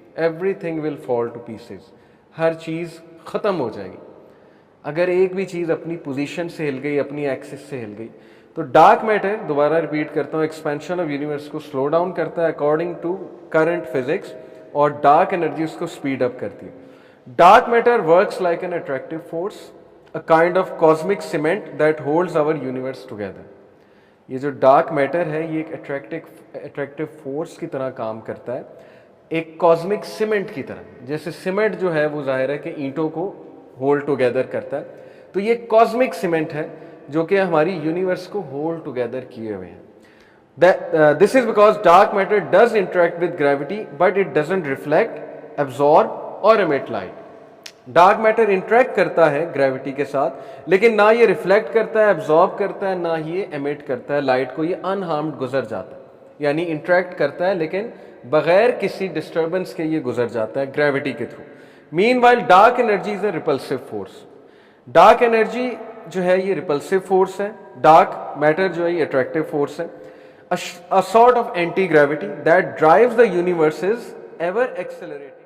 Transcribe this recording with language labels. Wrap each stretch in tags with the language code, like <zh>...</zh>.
<en>everything will fall to pieces,</en> <ur>ہر چیز ختم ہو جائے گی. اگر ایک بھی چیز اپنی پوزیشن سے ہل گئی, اپنی ایکسس سے ہل گئی. تو ڈارک میٹر, دوبارہ ریپیٹ کرتا ہوں, ایکسپینشن آف یونیورس کو سلو ڈاؤن کرتا ہے اکارڈنگ ٹو کرنٹ فزکس, اور ڈارک انرجی اس کو اسپیڈ اپ کرتی ہے.</ur> <en>Dark matter works like an attractive force, a kind of cosmic cement that holds our universe together.</en> <ur>یہ جو ڈارک میٹر ہے یہ ایک اٹریکٹیو فورس کی طرح کام کرتا ہے, ایک کاسمک سیمنٹ کی طرح. جیسے سیمنٹ جو ہے وہ ظاہر ہے کہ اینٹوں کو ہولڈ ٹوگیدر کرتا ہے, تو یہ کاسمک سیمنٹ ہے جو کہ ہماری یونیورس کو ہولڈ ٹوگیدر کیے ہوئے ہیں.</ur> <en>This is because dark matter does interact with gravity but it doesn't reflect, absorb or emit light.</en> <ur>Dark matter interact کرتا ہے گریوٹی کے ساتھ, لیکن نہ یہ ریفلیکٹ کرتا ہے, ایبزارب کرتا ہے, نہ یہ ایمٹ کرتا ہے لائٹ کو. یہ انہارمڈ گزر جاتا ہے, یعنی انٹریکٹ کرتا ہے لیکن بغیر کسی ڈسٹربنس کے یہ گزر جاتا ہے گریوٹی کے through.</ur> <en>Meanwhile dark energy is a repulsive force.</en> <ur>Dark energy جو ہے یہ ریپلسو فورس ہے, ڈارک میٹر جو ہے یہ اٹریکٹیو فورس ہے.</ur> <en>A sort of anti-gravity that drives the universe's ever accelerating</en>